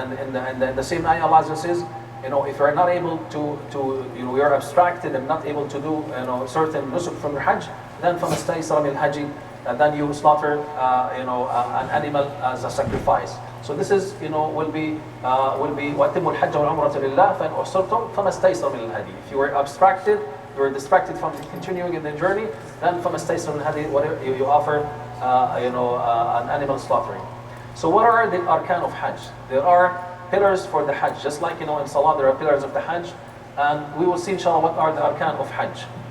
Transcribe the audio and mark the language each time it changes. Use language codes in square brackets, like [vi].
[en] And in the same ayah, Allah says, if you're not able to you're abstracted and not able to do certain nusuk from your Hajj, then [ar] فما استيسر من الهدي, [en] and then you slaughter an animal as a sacrifice. [ar] So this is will be وَأَتِمُّوا الْحَجَّ وَالْعُمْرَةَ لِلَّهِ فَإِنْ أُحْصِرْتُمْ فَمَا اسْتَيْسَرَ مِنَ الْهَدِيِ. [en] If you were abstracted, you're distracted from continuing in the journey, then from a station hadi, whatever you offer, an animal slaughtering. So what are the arkan of Hajj? There are pillars for the Hajj, just like in Salah there are pillars of the Hajj, and we will see inshallah what are the arkan of Hajj.